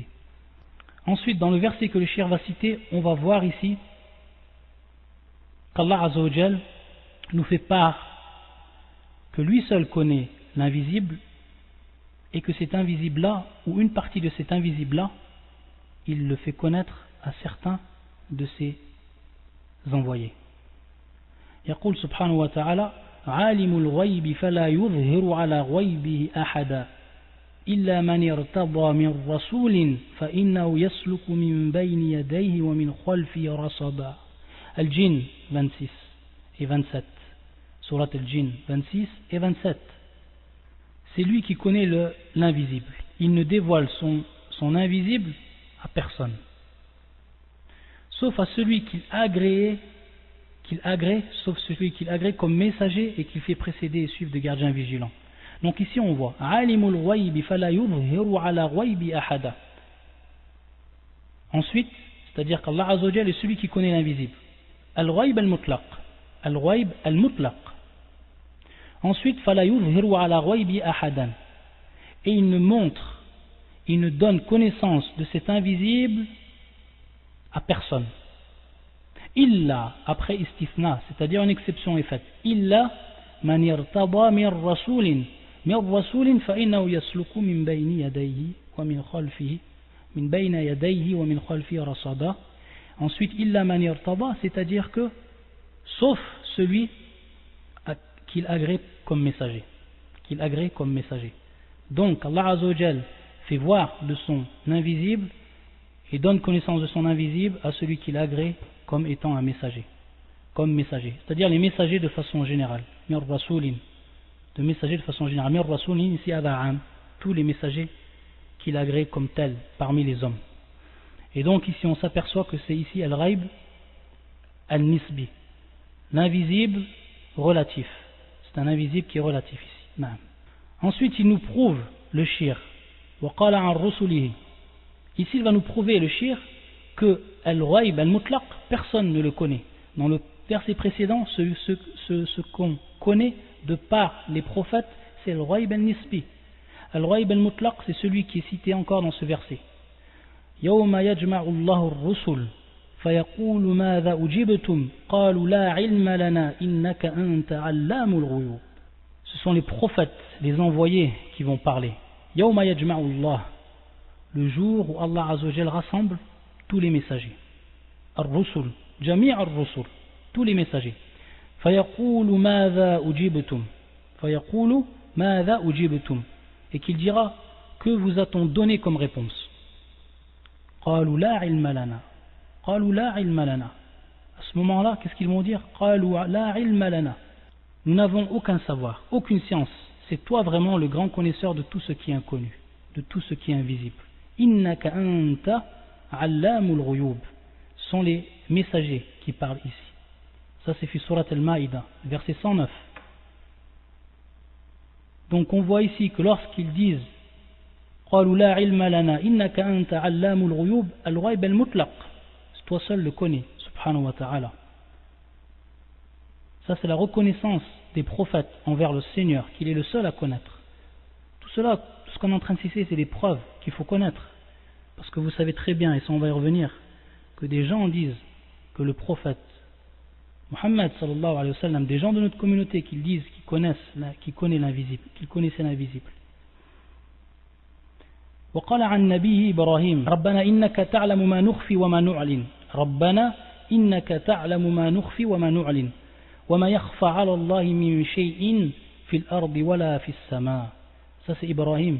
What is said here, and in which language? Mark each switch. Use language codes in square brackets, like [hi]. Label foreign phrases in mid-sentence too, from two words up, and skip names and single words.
[fr] Ensuite, dans le verset que le shir va citer, on va voir ici qu'Allah Azzawajal nous fait part que lui seul connaît l'invisible et que cet invisible-là, ou une partie de cet invisible-là, il le fait connaître à certains de ses envoyés. [ar] يقول سبحانه وتعالى عالم الغيب فلا يظهر على غيبه أحدا إلا من ارتضى من رسول فإنه يسلك من بين يديه ومن خلفه رصدا. [fr] Al-Jinn 26 et 27. Surat Al-Jinn 26 et 27. C'est lui qui connaît l'invisible. Il ne dévoile son invisible à personne, sauf à celui qu'il agrée, sauf celui qu'il agrée comme messager et qu'il fait précéder et suivre de gardiens vigilants. Donc ici on voit [ar] عالم الغيب فلا يظهر على غيبه أحدا. [fr] Ensuite, c'est-à-dire qu'Allah Azzawajal est celui qui connaît l'invisible. [ar] الغيب المطلق الغيب المطلق. [fr] Ensuite, [ar] فلا يظهر على غيبه أحدا. [fr] Et il ne donne connaissance de cet invisible à personne. Illa, après istithna, c'est-à-dire une exception est faite. [ar] إلا من ارتضى من رسول فإنه يسلك من بين يديه ومن خلفه من بين يديه ومن خلفه رصدا. Ensuite, إلا من ارتضى, [fr] c'est-à-dire que sauf celui qu'il agrée comme messager. Donc Allah Azzawajal fait voir de son invisible et donne connaissance de son invisible à celui qu'il agrée comme étant un messager, c'est-à-dire les messagers de façon générale, [ar] من رسول, [fr] de messagers de façon générale, [ar] من رسول [fr] ici ada'am, tous les messagers qu'il agrée comme tels parmi les hommes. Et donc ici on s'aperçoit que c'est ici [ar] الغيب النسبي, [fr] l'invisible relatif, c'est un invisible qui est relatif ici. Ensuite il nous prouve le shir, [ar] وقال عن رسله. [fr] Ici il va nous prouver le shir que [ar] الغيب المطلق, [fr] personne ne le connaît. Dans le verset précédent, ce qu'on connaît de par les prophètes, c'est le [ar] غيب النسبي. الغيب المطلق, [fr] c'est celui qui est cité encore dans ce verset. [ar] يوم يجمع الله الرسل فيقول ماذا أجبتم قالوا لا علم لنا إنك أنت علام الغيوب. [fr] ce sont les prophètes, les envoyés qui vont parler. [ar] يوم يجمع الله, [fr] le jour où Allah [ar] عز وجل [fr] rassemble tous les messagers. [ar] الرسل جميع الرسل, [fr] tous les messagers. [ar] فيقول ماذا أجبتم فيقول ماذا أجبتم. [fr] Et qu'il dira, que vous a-t-on donné comme réponse? [ar] قالوا لا علم لنا قالوا لا علم لنا. [fr] À ce moment-là, qu'est-ce qu'ils vont dire? [ar] قالوا لا علم لنا. [fr] Nous n'avons aucun savoir, aucune science. C'est toi vraiment le grand connaisseur de tout ce qui est inconnu, de tout ce qui est invisible. [ar] إنك أنت علام الغيوب. [fr] Ce sont les messagers qui parlent ici. Ça c'est [ar] في سورة المائدة, [fr] verset 109. Donc on voit ici que lorsqu'ils disent [ar] قالوا لا علم لنا إنك أنت علام الغيوب الغيب المطلق, [fr] toi seul le connais, [ar] سبحانه وتعالى. [fr] Ça c'est la reconnaissance des prophètes envers le Seigneur, qu'il est le seul à connaître. Tout cela, tout ce qu'on est en train de citer, c'est des preuves qu'il faut connaître. Parce que vous savez très bien, et ça on va y revenir, que des gens disent que le prophète Muhammad [ar] صلى الله عليه وسلم, [fr] des gens de notre communauté qui disent qu'ils connaissent l'invisible, qu'ils connaissaient l'invisible. [ar] وقال عن نبيه إبراهيم ربنا إنك تعلم ما نخفي وما نعلن ربنا إنك تعلم ما نخفي وما نعلن وما يخفى على الله من شيء في الأرض ولا في السماء. [fr] Ça c'est Ibrahim.